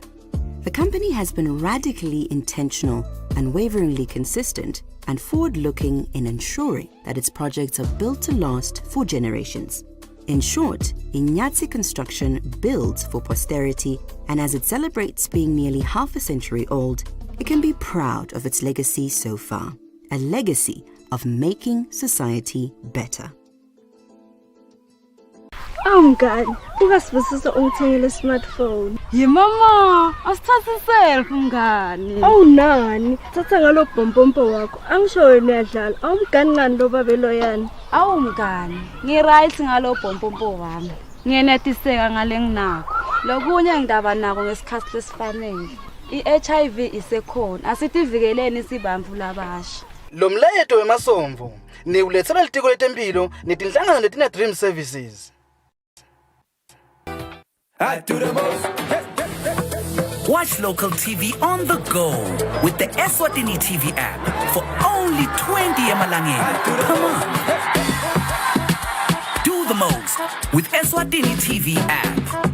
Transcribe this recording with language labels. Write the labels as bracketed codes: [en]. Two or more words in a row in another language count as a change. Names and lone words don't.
[en] The company has been radically intentional, unwaveringly consistent, and forward-looking in ensuring that its projects are built to last for generations. In short, Inyatsi Construction builds for posterity, and as it celebrates being nearly half a century old, it can be proud of its legacy so far, a legacy of making society better. [ss] Mngani, ukasibusisa ungithengele smartphone. Mama, asithathe selfie mngani. Nani, thatha ngalo bhompompo wakho. Angisho wena uyadlala. Awumngani ngani lo babelo yani? Mngani, ngiright ngalo bhompompo wami. Ngiyenetiseka ngale nginakho. Lokunye ngidaba nako ngesikhathi lesifanele. I-HIV isekhona. Asitivikeleni sibamvu labasha. Lo mletho wemasomvu niulethela litiko letempilo netinhlangano letina [en] dream services. Watch local TV on the go with the Eswatini TV app for only 20 emalangeni. Come on. Do the most with Eswatini TV app.